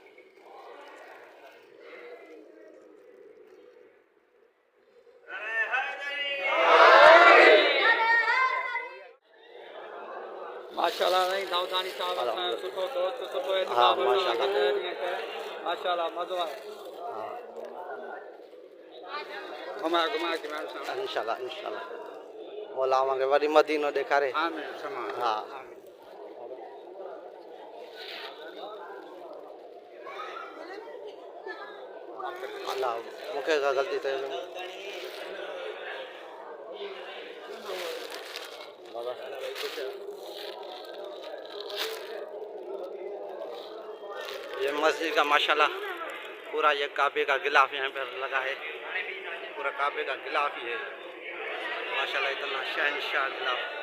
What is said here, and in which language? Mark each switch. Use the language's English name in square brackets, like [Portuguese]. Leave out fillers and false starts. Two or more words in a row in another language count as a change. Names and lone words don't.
[Sindhi] माशाल्लाह नहीं दाऊदानी साहब सुठो दोस्त सुठो है। हाँ माशाल्लाह माशाल्लाह मज़ो आहे। घुमा घुमा के इंशाल्लाह इंशाल्लाह मौला आवांगे वरी मदीनो ॾेखारे। आमीन समा हा अल्लाह मूंखे ग़लती थिए [Hindi] ये मस्जिद का माशाल्लाह पूरा ये काबे का गिलाफ यहाँ पर लगा है। पूरा काबे का गिलाफ ही है माशाल्लाह, इतना शहनशाह गिलाफ।